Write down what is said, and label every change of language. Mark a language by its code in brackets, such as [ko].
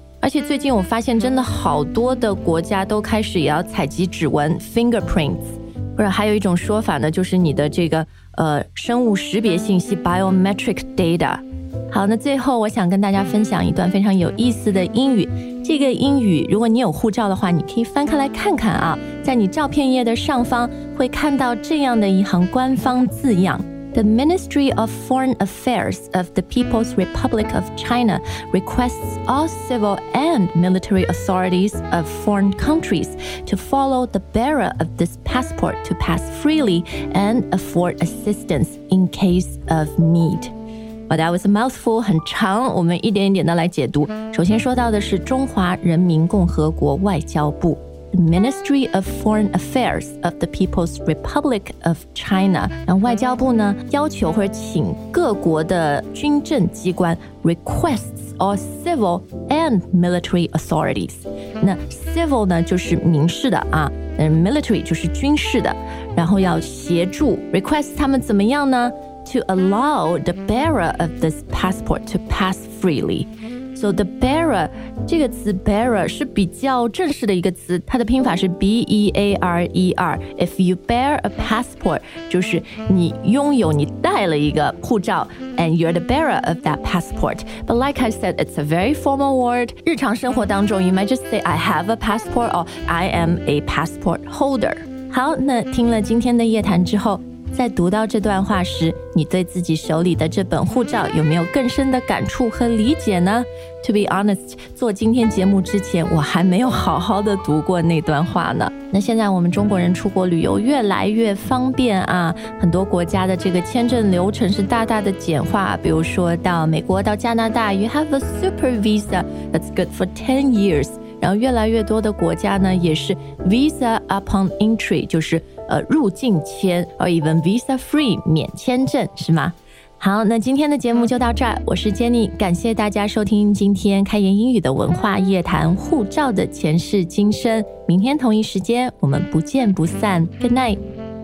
[zh] 而且最近我发现，真的好多的国家都开始也要采集指纹 fingerprints。或者还有一种说法呢，就是你的这个生物识别信息 biometric data。好，那最后我想跟大家分享一段非常有意思的英语。这个英语，如果你有护照的话，你可以翻开来看看啊，在你照片页的上方会看到这样的一行官方字样 [en] ：The Ministry of Foreign Affairs of the People's Republic of China requests all civil and military authorities of foreign countries to follow the bearer of this passport to pass freely and afford assistance in case of need. Well, that was a mouthful, [zh] 很长，我们一点一点的来解读。首先说到的是中华人民共和国外交部 [en] ，The Ministry of Foreign Affairs of the People's Republic of China. [zh] 那外交部呢，要求或者请各国的军政机关 [en] requests all civil and military authorities. [zh] 那 civil 呢，就是民事的啊。 [en] Military [zh] 就是军事的，然后要协助 [en] request [zh] 他们怎么样呢 [en] ？To allow the bearer of this passport to pass freely. [zh] So the bearer 这个词 bearer 是比较正式的一个词，它的拼法是 bearer。 [en] If you bear a passport， [zh] 就是你拥有，你带了一个护照 [en] ，and you're the bearer of that passport. But like I said， it's a very formal word. [zh] 日常生活当中 [en] ，you might just say I have a passport or I am a passport holder. [zh] 好，那听了今天的夜谈之后，在读到这段话时，你对自己手里的这本护照有没有更深的感触和理解呢 ？ [en] To be honest， [zh] 做今天节目之前，我还没有好好的读过那段话呢。那现在我们中国人出国旅游越来越方便啊，很多国家的这个签证流程是大大的简化。比如说到美国，到加拿大 [en] ，You have a super visa that's good for 10 years。 [zh] 然后越来越多的国家呢也是 [en] visa upon entry， [zh] 就是入境签 [en] or even visa free [zh] 免签证，是吗？好，那今天的节目就到这儿，我是 Jenny， 感谢大家收听今天开言英语的文化夜谈，护照的前世今生，明天同一时间我们不见不散， [en] Good night。